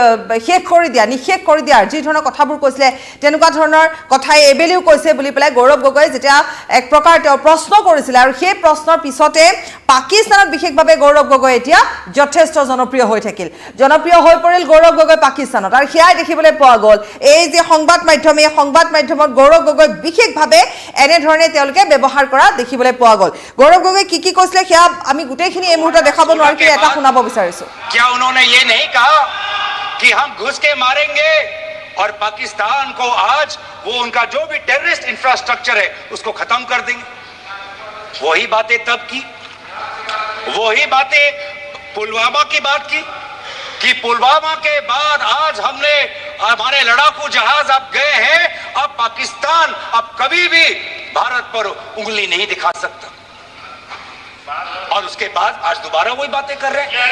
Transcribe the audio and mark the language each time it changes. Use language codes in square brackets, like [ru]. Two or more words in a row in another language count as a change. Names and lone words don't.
[as] নিষেধ কৰি দিয়াৰ যি ধৰণৰ কথাবোৰ কৈছিলে তেনেকুৱা ধৰণৰ কথাই এবেলিও কৈছে বুলি পেলাই গৌৰৱ গগৈ যেতিয়া এক প্ৰকাৰ তেওঁ প্ৰশ্ন কৰিছিলে আৰু সেই প্ৰশ্নৰ পিছতে পাকিস্তানত বিশেষভাৱে গৌৰৱ গগৈ এতিয়া যথেষ্ট জনপ্ৰিয় হৈ থাকিল জনপ্ৰিয় হৈ পৰিল গৌৰৱ গগৈ পাকিস্তানত আৰু সেয়াই দেখিবলৈ পোৱা গ'ল এই যে সংবাদ মাধ্যমত গৌৰৱ গগৈ বিশেষভাৱে এনে ধৰণে তেওঁলোকে ব্যৱহাৰ কৰা দেখিবলৈ পোৱা গ'ল গৌৰৱ গগৈ কি কৈছিলে সেয়া আমি গোটেইখিনি এই মুহূৰ্তত দেখাব নোৱাৰো কি এটা শুনাব বিচাৰিছো [hi] क्या उन्होंने ये नहीं कहा कि हम घुस के मारेंगे और पाकिस्तान को आज वो उनका जो भी [en] terrorist infrastructure [hi] है उसको खत्म कर देंगे वही बातें तब की वही बातें पुलवामा की बात की कि पुलवामा के बाद आज हमने हमारे लड़ाकू जहाज अब गए हैं अब पाकिस्तान अब कभी भी भारत पर उंगली नहीं दिखा सकता और उसके बाद आज दोबारा वही बातें कर रहे हैं।